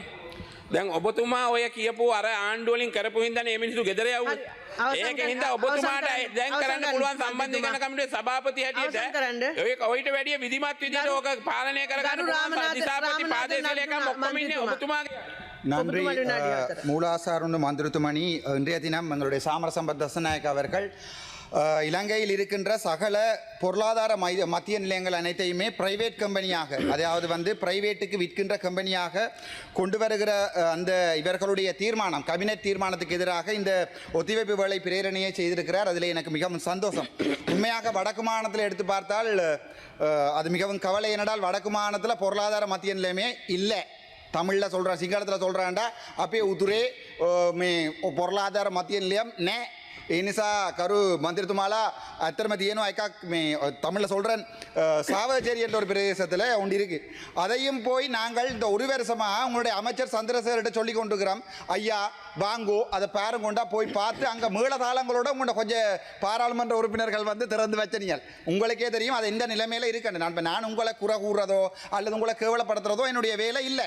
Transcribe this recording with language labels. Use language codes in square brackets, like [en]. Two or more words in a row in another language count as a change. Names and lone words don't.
[si] දැන් ඔබතුමා ඔය කියපු අර ආණ්ඩුව වලින් කරපු හින්දානේ මේ මිනිස්සු ගෙදර යවුවේ. ඒකෙන් හින්දා ඔබතුමාට දැන් කරන්න පුළුවන් සම්බන්ධීකරණ කමිටුවේ සභාපති හැටියට ඔය කොයිට වැඩිය විධිමත් විදිහට ඕක පාලනය කරගන්න පුළුවන් දිසාපති ප්‍රාදේශීය ලේකම් ඔක්කොම ඉන්නේ ඔබතුමාගේ. [ta] நன்றி மூலாசாருண்டு மந்திரித்துமணி இன்றைய தினம் எங்களுடைய சாமர சம்பத் தசநாயக் அவர்கள் இலங்கையில் இருக்கின்ற சகல பொருளாதார மத்திய நிலையங்கள் அனைத்தையுமே பிரைவேட் கம்பெனியாக அதாவது பிரைவேட்டுக்கு விற்கின்ற கம்பெனியாக கொண்டு வருகிற அந்த இவர்களுடைய தீர்மானம் கேபினெட் தீர்மானத்துக்கு எதிராக இந்த ஒத்திவைப்பு வேலை பிரேரணையை செய்திருக்கிறார். அதில் எனக்கு மிகவும் சந்தோஷம். உண்மையாக வடக்கு மாநிலத்தில் எடுத்து பார்த்தால் அது மிகவும் கவலை. என்னடால் வடக்கு மாநிலத்தில் பொருளாதார மத்திய நிலையமே இல்லை. தமிழில் சொல்கிறேன், சிங்களத்தில் சொல்கிறான்டா [si] අපේ උතුරේ මේ [ta] பொருளாதார மத்திய நிலையம் நே. [si] ඒ නිසා කරු මන්ත්‍රීතුමාලා ඇත්තටම තියෙනවා එකක් මේ [ta] தமிழில் சொல்கிறேன் சாவச்சேரி என்ற ஒரு பிரதேசத்தில் ஒன்று இருக்குது. அதையும் போய் நாங்கள் இந்த ஒரு வருஷமாக உங்களுடைய அமைச்சர் சந்திரசேகர்கிட்ட சொல்லி கொண்டிருக்கிறோம். ஐயா வாங்கோ அதை பேரும் கொண்டா போய் பார்த்து அங்கே மேளதாளங்களோட உங்களோட கொஞ்சம் பாராளுமன்ற உறுப்பினர்கள் திறந்து வச்சனீங்கள். உங்களுக்கே தெரியும் அது எந்த நிலைமையில் இருக்குன்னு. நான் உங்களை குறை கூறுறதோ அல்லது உங்களை கேவலப்படுத்துறதோ என்னுடைய வேலை இல்லை.